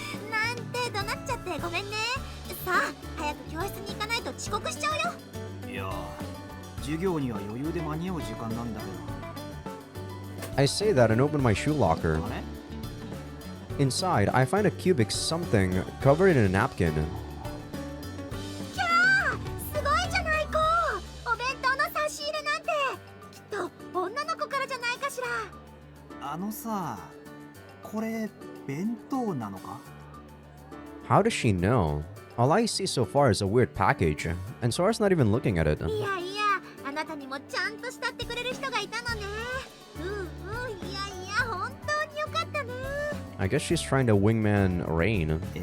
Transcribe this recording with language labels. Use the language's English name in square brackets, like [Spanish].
[Japanese] なんて怒鳴っちゃってごめんね。さあ、早く教室に行かないと遅刻しちゃうよ。いや、授業には余裕で間に合う時間なんだけど。 [English] I say that and open my shoe locker. [Japanese] あれ？ [English] Inside, I find a cubic something covered in a napkin. [Japanese] キャー、すごいじゃない子。お弁当の差し入れなんてきっと女の子からじゃないかしら。あのさ、これ弁当なのか？ [English] How does she know? All I see so far is a weird package, and Sora's not even looking at it. [Japanese] いやいや、あなたにもちゃんと慕ってくれる人がいたのね。いやいや、本当によかったね。 [English] I guess she's trying to wingman Rain.